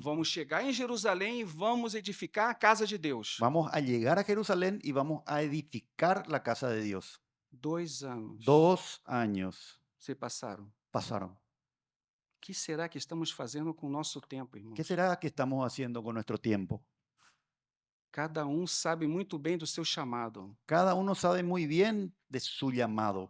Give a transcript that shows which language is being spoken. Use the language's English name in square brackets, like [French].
[Portuguese] Vamos chegar em Jerusalém e vamos edificar a casa de Deus. [Spanish] Vamos a llegar a Jerusalén y vamos a edificar la casa de Dios. [Portuguese] 2 anos [Spanish] 2 años [Portuguese] se passaram. [Spanish] pasaron. [Portuguese] O que será que estamos fazendo com o nosso tempo, [Spanish] ¿Qué [Portuguese] irmãos? [Spanish] será que estamos haciendo con nuestro tiempo? [Portuguese] Cada um sabe muito bem do seu chamado. [Spanish] Cada uno sabe muy bien de su llamado.